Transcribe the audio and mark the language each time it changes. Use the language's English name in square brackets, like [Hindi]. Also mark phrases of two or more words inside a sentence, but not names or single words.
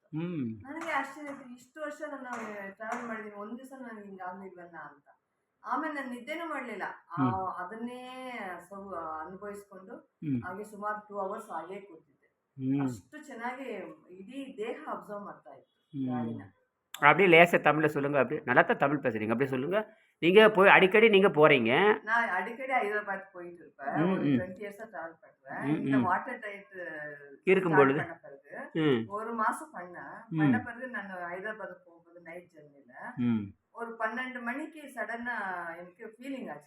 [Kannada] ನನಗೆ ಆಶ್ಚರ್ಯ ಆಯ್ತು, ಇಷ್ಟು ವರ್ಷ ನಾನು ಟ್ರಾವೆಲ್ ಮಾಡಿದ್ದೀನಿ, ಒಂದ್ ದಿವಸ ನನಗೆ ಹಿಂಗಾಗ್ಲಿಲ್ವಲ್ಲ ಅಂತ. ಆಮೇಲೆ ನಾನು ನಿದ್ದೆನೂ ಮಾಡ್ಲಿಲ್ಲ, ಅದನ್ನೇ ಅನುಭವಿಸ್ಕೊಂಡು ಹಾಗೆ ಸುಮಾರು 2 ಅವರ್ಸ್ ಹಾಗೆ ಕೂತಿದ್ದೆ. ಅಷ್ಟು ಚೆನ್ನಾಗಿ ಇಡೀ ದೇಹ ಅಬ್ಸರ್ವ್ ಮಾಡ್ತಾ ಇತ್ತು ಗಾಳಿನ. [Tamil] அப்படியே லேசாக தமிழில் சொல்லுங்கள். அப்படியே நல்லா தான் தமிழ் பேசுகிறீங்க. அப்படியே சொல்லுங்கள். நீங்கள் போய் அடிக்கடி நீங்கள் போகிறீங்க. நான் அடிக்கடி ஹைதராபாத் போயிட்டு இருப்பேன். ஒரு 20 இயர்ஸா டிராவல் பண்ணுவேன். இந்த [English] water tight [Tamil] இருக்கும் பொழுது பண்ண பிறகு ஒரு மாசம் பண்ண பிறகு நான் ஹைதராபாத் போகும்போது [English] night journey [Tamil] ஒரு 12 மணிக்கு சடனா எனக்கு ஃபீலிங் ஆச்சு.